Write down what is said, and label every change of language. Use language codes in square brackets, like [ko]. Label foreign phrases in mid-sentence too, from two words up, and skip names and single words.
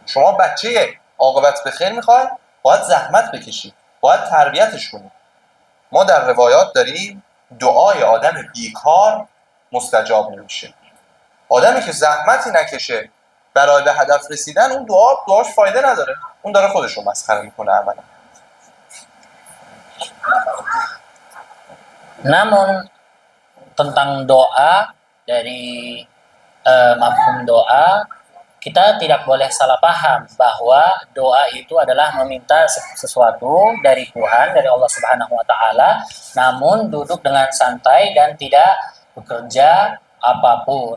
[fa] شما بچه عاقبت به خیر میخواید باید زحمت بکشید، باید تربیتش کنید. ما در روایات داریم دعای آدم بیکار مستجاب نمیشه. آدمی که زحمتی نکشه برای به هدف رسیدن، اون دعاش فایده نداره، اون داره خودش رو مسخره میکنه عملا. [id] Namun tentang doa, dari mafhum doa, kita tidak boleh salah paham bahwa doa itu adalah meminta sesuatu dari Tuhan, dari Allah [ar] سبحانه وتعالى, [id] namun duduk dengan santai dan tidak bekerja apapun.